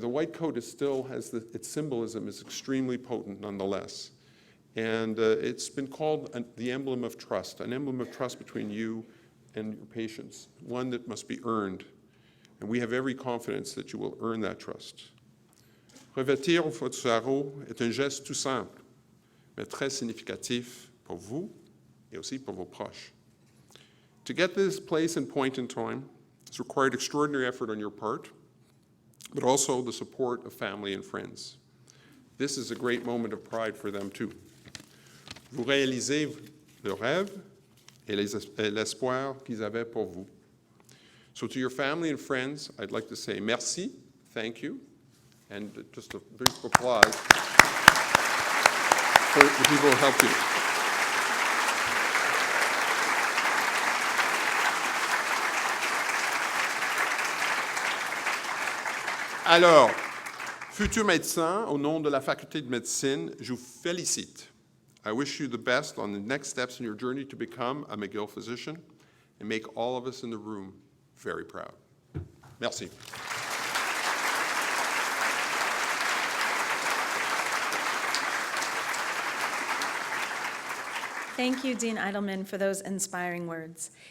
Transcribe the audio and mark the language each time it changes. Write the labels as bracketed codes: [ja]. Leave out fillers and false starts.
[en] The white coat still has its symbolism is extremely potent nonetheless. And it's been called the emblem of trust, an emblem of trust between you and your patients, one that must be earned. And we have every confidence that you will earn that trust. [fr] Revêtir votre sarrau est un geste tout simple, mais très significatif pour vous et aussi pour vos proches. [en] To get this place and point in time has required extraordinary effort on your part, but also the support of family and friends. This is a great moment of pride for them too. [fr] Vous réalisez le rêve et l'espoir qu'ils avaient pour vous. [en] So to your family and friends, I'd like to say merci, thank you, and just a brief applause for the people who helped you. [fr] Alors, futurs médecins, au nom de la faculté de médecine, je vous félicite. [en] I wish you the best on the next steps in your journey to become a McGill physician and make all of us in the room very proud. [fr] Merci. [en] Thank you, Dean Eidelman, for those inspiring words.